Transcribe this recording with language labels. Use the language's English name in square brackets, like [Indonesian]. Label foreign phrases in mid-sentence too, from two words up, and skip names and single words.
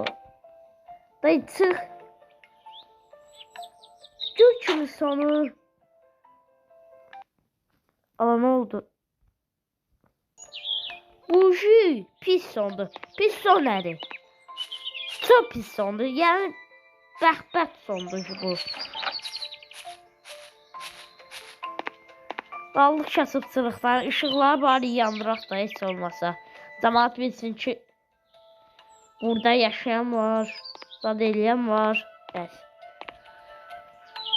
[Azerbaijani] Dayı çıx. Gör kimi sonu. [Turkish] Ama ne oldu? Bu şey pis sondu. [Azerbaijani] Pis son nədir? [Turkish] Çok pis sondu. [Azerbaijani] Yani bəxbət sondu bu. Dallıq kasıbçılıqdan ışıqları bari yandıraq da heç olmasa. Cəmaət bilsin ki burada yaşayan var, zad eləyən var.